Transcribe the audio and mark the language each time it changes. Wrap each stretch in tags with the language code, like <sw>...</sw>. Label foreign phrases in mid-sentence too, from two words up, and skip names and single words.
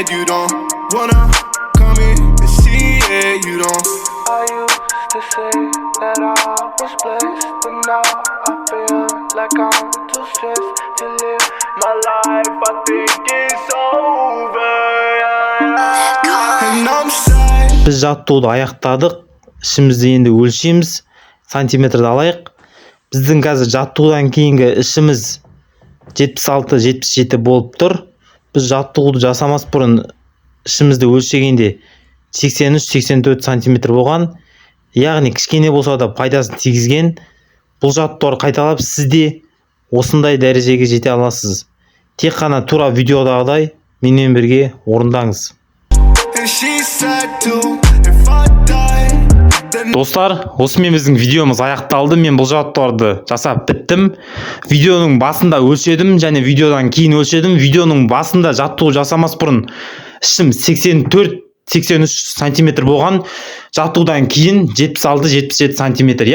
<en>You don't wanna come in and see it. You don't. I used to say that I was blessed, but now I feel like I'm too stressed to live my life. I think it's over. And I'm sad.</en> <kk>Біз жаттығуды аяқтадық. Ішімізді енді өлшейміз. Сантиметрді алайық. Біздің қазір жаттығудан кейінгі ішіміз 76-77 болып тұр. Біз жаттығуды жасамас бұрын ішімізді өлшегенде 83-84 сантиметр болған. Яғни кішкене болса да пайдасын тигізген. Бұл жаттығуды қайталап сізде осындай дәрежеге жете аласыз. Тек қана тура видеодағыдай менімен бірге орындаңыз.</kk> <en>And she said too, if I die, then</en> <kk>Достар, осымен біздің видеомыз аяқталды. Мен бұл жаттығуды жасап біттім. Видеоның басында өлшедім және видеодан кейін өлшедім. Видеоның басында жаттығу жасамас бұрын ішім 84-83 сантиметр болған. Жаттығудан кейін 76-77 сантиметр.</kk>